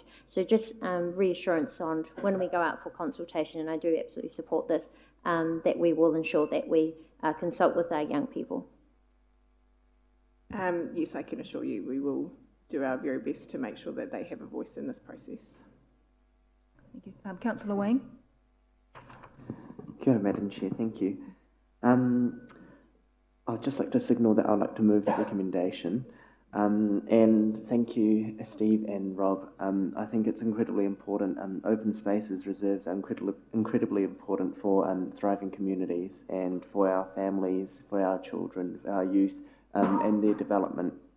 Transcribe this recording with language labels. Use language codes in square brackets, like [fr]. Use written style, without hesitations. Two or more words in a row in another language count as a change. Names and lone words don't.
[en] So just reassurance on when we go out for consultation, and I do absolutely support this, that we will ensure that we consult with our young people. Yes, I can assure you we will do our very best to make sure that they have a voice in this process. Thank you. Councillor Wayne. [mi] Kia ora, [en] Madam Chair, thank you. I'd just like to signal that I'd like to move the recommendation. And thank you, Steve and Rob. I think it's incredibly important. Open spaces reserves are incredibly important for thriving communities and for our families, for our children, for our youth, and their development.